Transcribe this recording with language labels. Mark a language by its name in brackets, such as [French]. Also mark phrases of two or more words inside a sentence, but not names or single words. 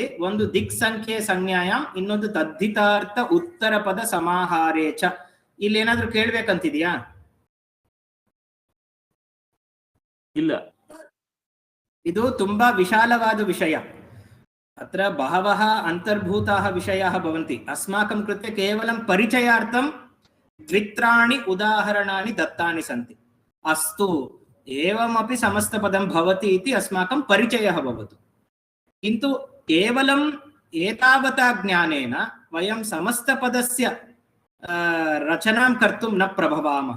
[Sanskrit] ಒಂದು ದಿಕ್ ಸಂಖ್ಯೆ ಸಂಜ್ಞಾಯಾಮ್, ಇನ್ನೊಂದು ತದ್ಧಿತಾರ್ಥ ಉತ್ತರ ಪದ ಸಮಾಹಾರೇಚ. [Kannada] ಇಲ್ಲಿ ಏನಾದ್ರೂ ಕೇಳ್ಬೇಕಂತಿದ್ಯಾ? ಇಲ್ಲ. ಇದು ತುಂಬಾ ವಿಶಾಲವಾದ ವಿಷಯ. [Sanskrit] ಅತ್ರ ಬಹವಃ ಅಂತರ್ಭೂತಾಃ ವಿಷಯಾಃ ಭವಂತಿ. ಅಸ್ಮಾಕಂ ಕೃತೆ ಕೇವಲಂ ಪರಿಚಯಾರ್ಥಂ ದ್ವಿತ್ರಾಣಿ ಉದಾಹರಣಾನಿ ದತ್ತಾನಿ ಸಂತಿ. ಅಸ್ತು एवमपि समस्तपदं भवति इति अस्माकं परिचयः भवतु. किन्तु केवलम् एतावता ज्ञानेन वयं समस्तपदस्य रचनां कर्तुं न प्रभवामः.